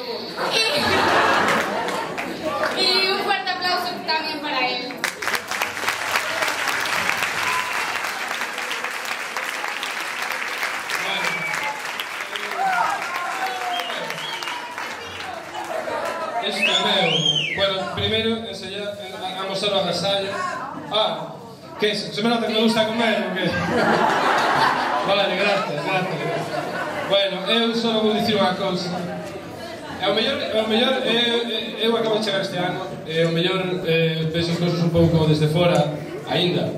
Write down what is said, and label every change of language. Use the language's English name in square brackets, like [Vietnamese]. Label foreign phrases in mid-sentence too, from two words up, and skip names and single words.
[Spanish] Y un fuerte aplauso también para él. [Galician] Bueno, primeiro enseñar a mostrar o agasallo. [Spanish] Que se me nota que me gusta comer [Galician] ou que? [Spanish] Vale, gracias. [Galician] Bueno, eu só vou dicir unha cousa. O mellor, eu acabo de chegar este ano, o mellor penso as cousas un pouco desde fora, aínda.